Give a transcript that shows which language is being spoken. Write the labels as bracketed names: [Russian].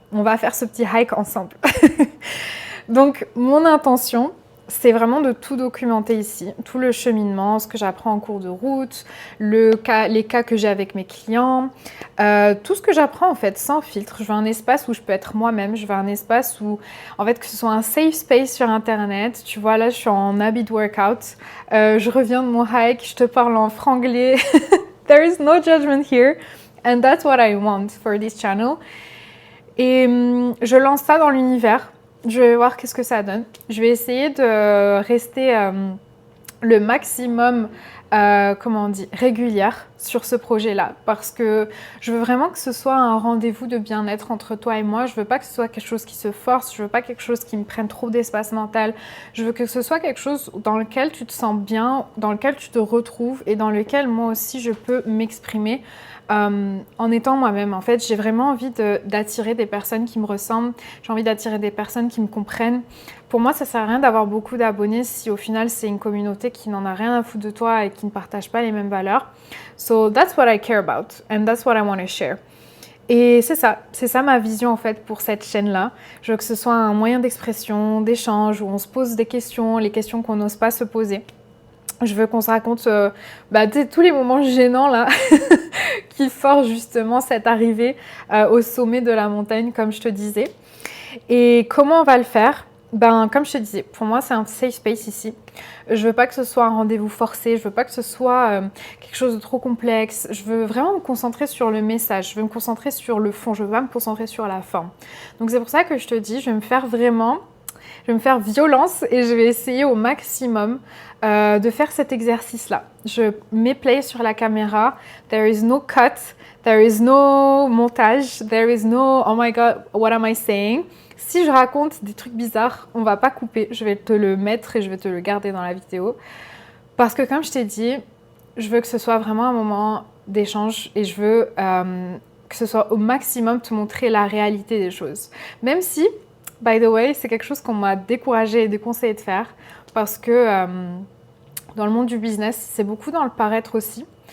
[French] On va faire ce petit hike ensemble. Donc, mon intention, c'est vraiment de tout documenter ici, tout le cheminement, ce que j'apprends en cours de route, les cas que j'ai avec mes clients, tout ce que j'apprends en fait, sans filtre. Je veux un espace où je peux être moi-même, je veux un espace où, en fait, que ce soit un safe space sur Internet. Tu vois, là, je suis en habit workout, je reviens de mon hike, je te parle en franglais. [English] There is no judgment here, and that's what I want for this channel. [French] Et je lance ça dans l'univers. Je vais voir qu'est-ce que ça donne. Je vais essayer de rester le maximum, régulière sur ce projet-là. Parce que je veux vraiment que ce soit un rendez-vous de bien-être entre toi et moi. Je veux pas que ce soit quelque chose qui se force. Je veux pas quelque chose qui me prenne trop d'espace mental. Je veux que ce soit quelque chose dans lequel tu te sens bien, dans lequel tu te retrouves et dans lequel moi aussi je peux m'exprimer. En étant moi-même, en fait, j'ai vraiment envie d'attirer des personnes qui me ressemblent. J'ai envie d'attirer des personnes qui me comprennent. Pour moi, ça sert à rien d'avoir beaucoup d'abonnés si au final c'est une communauté qui n'en a rien à foutre de toi et qui ne partage pas les mêmes valeurs. [English] So that's what I care about and that's what I want to share. [French] Et c'est ça ma vision en fait pour cette chaîne-là. Je veux que ce soit un moyen d'expression, d'échange, où on se pose des questions, les questions qu'on n'ose pas se poser. Je veux qu'on se raconte tous les moments gênants là qui forcent justement cette arrivée au sommet de la montagne, comme je te disais. Et comment on va le faire? Comme je te disais, pour moi, c'est un safe space ici. Je veux pas que ce soit un rendez-vous forcé, je veux pas que ce soit quelque chose de trop complexe. Je veux vraiment me concentrer sur le message, je veux me concentrer sur le fond, je veux pas me concentrer sur la forme. Donc c'est pour ça que je te dis, je vais me faire violence et je vais essayer au maximum de faire cet exercice-là. Je mets play sur la caméra, [English] there is no cut, there is no montage, there is no oh my god, what am I saying? [French] Si je raconte des trucs bizarres, on va pas couper, je vais te le mettre et je vais te le garder dans la vidéo. Parce que comme je t'ai dit, je veux que ce soit vraiment un moment d'échange et je veux que ce soit au maximum te montrer la réalité des choses. Même si, [English] by the way, [French] c'est quelque chose qu'on m'a découragée et déconseillé de faire parce que dans le monde du business, c'est beaucoup dans le paraître aussi.